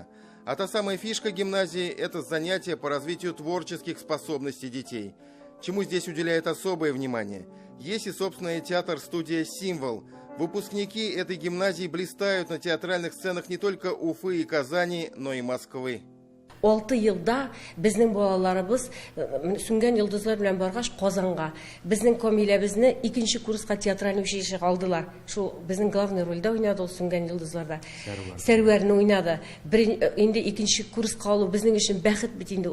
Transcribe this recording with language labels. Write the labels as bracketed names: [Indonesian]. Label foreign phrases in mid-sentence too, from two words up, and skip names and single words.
[Russian] А та самая фишка гимназии – это занятие по развитию творческих способностей детей. Чему здесь уделяет особое внимание? Есть и собственная театр-студия «Символ». Выпускники этой гимназии блистают на театральных сценах не только Уфы и Казани, но и Москвы. [Tatar] 6 елда безнең балаларыбыз сүнгән йолдызлар белән баргач Казанга безнең Камиләбезне 2нче курска театральный училищега алдылар. Шул безнең главный рольдә уйнады ул сүнгән йолдызларда. Сәрвәрне уйнады. Инде 2нче курска алу безнең өчен бәхет бит инде.